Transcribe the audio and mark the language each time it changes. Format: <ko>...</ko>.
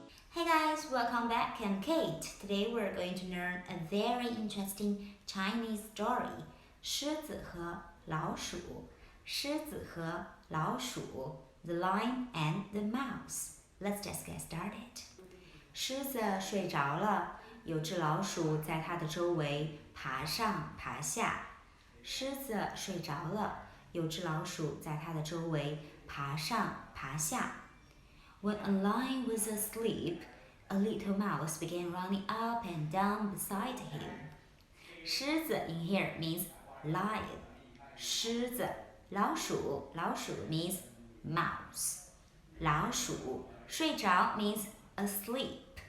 <en>Hey guys, welcome back. I'm Kate. Today we're going to learn a very interesting Chinese story.</en> <zh>狮子和老鼠，狮子和老鼠</zh> <en>The Lion and the Mouse. Let's just get started.</en> <zh>狮子睡着了，有只老鼠在它的周围爬上爬下。狮子睡着了，有只老鼠在它的周围爬上爬下。</zh> <en>When a lion was asleep, a little mouse began running up and down beside him. 狮子 in here means lion. 狮子，老鼠 means mouse. 老鼠，睡着 means asleep.</en>